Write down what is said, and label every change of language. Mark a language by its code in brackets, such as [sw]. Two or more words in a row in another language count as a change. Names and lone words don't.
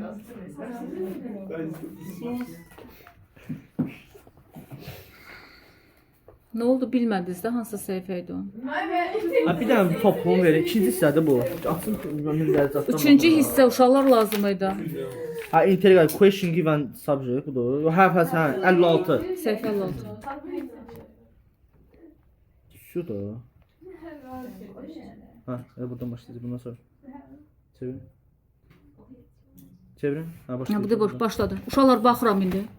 [az] Sus. Nə oldu bilmədiniz də hansı səhifə idi o? Ha bir dənə toplumu verin. İkinci hissədir bu. Açın mündərizatdan. 3-cü hissə uşaqlar lazım idi. Ha [en] integral question given subject [az] budur. Hə 56. Səhifə 56. Şudur. Ha, buradan başlayacağız bundan sonra. Çevirin. Çevirin. Ha Ha, başlayacağız. bu da boş başladı. Uşaqlar baxıram indi.